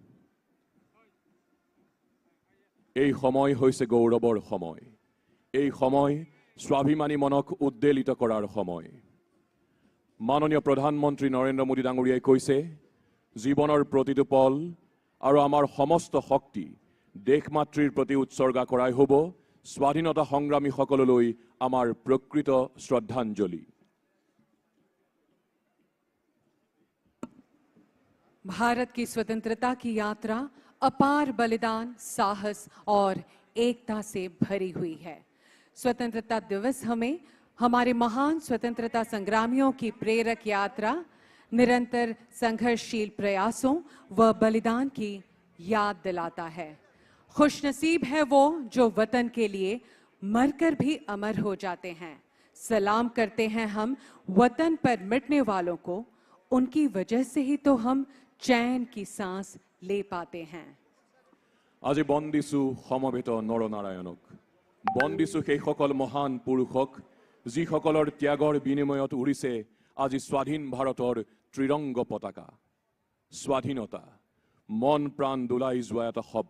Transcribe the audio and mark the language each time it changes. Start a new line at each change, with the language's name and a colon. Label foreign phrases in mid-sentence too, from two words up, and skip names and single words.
Assamese: এই সময় হৈছে গৌৰৱৰ সময় এই সময় স্বাভিমানী মনক উদ্বেলিত কৰাৰ সময় মাননীয় প্ৰধানমন্ত্ৰী নৰেন্দ্ৰ মোদী ডাঙৰীয়াই কৈছে জীৱনৰ প্ৰতিটো পল আৰু আমাৰ সমস্ত শক্তি দেশমাতৃৰ প্ৰতি উৎসৰ্গা কৰাই হ'ব স্বাধীনতা সংগ্ৰামীসকললৈ আমাৰ প্ৰকৃত শ্ৰদ্ধাঞ্জলি
Hindi: भारत की स्वतंत्रता की यात्रा अपार बलिदान साहस और एकता से भरी हुई है स्वतंत्रता दिवस हमें हमारे महान स्वतंत्रता संग्रामियों की प्रेरक यात्रा निरंतर संघर्षशील प्रयासों व बलिदान की याद दिलाता है खुशनसीब है वो जो वतन के लिए मरकर भी अमर हो जाते हैं सलाम करते हैं हम वतन पर मिटने वालों को उनकी वजह से ही तो हम चैन की सांस ले पाते हैं
Assamese: আজি বন্দিছো সমবেত নৰনাৰায়ণক বন্দিছো সেই সকল মহান পুৰুষক যিসকলৰ ত্যাগৰ বিনিময়ত উৰিছে আজি স্বাধীন ভাৰতৰ ত্ৰিৰংগ পতাকা স্বাধীনতা মন প্ৰাণ দুলাই যোৱা এটা শব্দ